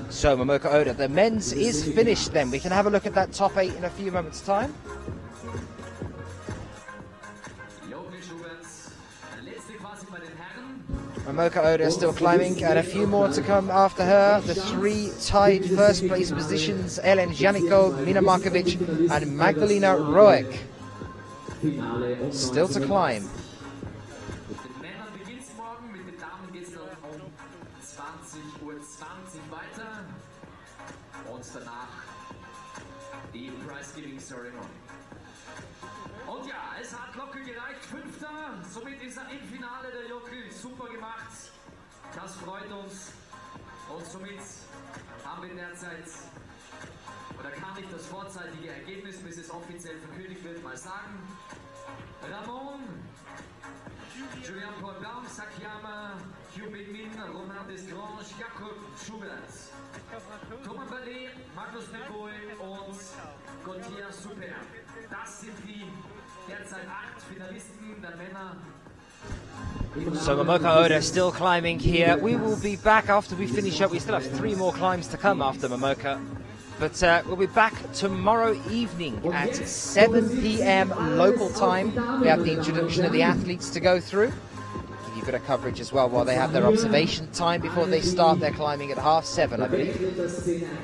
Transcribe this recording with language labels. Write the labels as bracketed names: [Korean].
[English] So Momoka Oda, the men's is finished then. We can have a look at that top 8 in a few moments' time. [German] Jochen Schuberts, der letzte quasi bei den Herren. [English] Momoka Oda still climbing, and a few more to come after her. The 3 tied first place positions, Ellen Janiko, Mina Markovic and Magdalena Roek. [German] Finale um [English] Still to climb. [German] Mit den Männern beginnt es morgen, mit den Damen geht es dann um 20:20 Uhr weiter. Und danach die Prize-Giving Ceremony. Und ja, es hat locker gereicht, 5. Somit ist er im Finale, der Jockel. Super gemacht. Das freut uns. Und somit haben wir derzeit, oder kann ich das vorzeitige Ergebnis, bis es offiziell verkündigt wird, mal sagen. Ramon, Julian Paul-Baum, Sakiyama, Hugh Min, Romain Desgrange, Jakob Schubert, Thomas Ballet, Magnus Nicoy und Gauthier Super. Das sind die derzeit 8 Finalisten der Männer. [English] So Momoka Oda still climbing here. We will be back after we finish up. We still have 3 more climbs to come after Momoka. But we'll be back tomorrow evening at 7 p.m. local time. We have the introduction of the athletes to go through. Give you a bit of coverage as well while they have their observation time before they start their climbing at 7:30, I believe.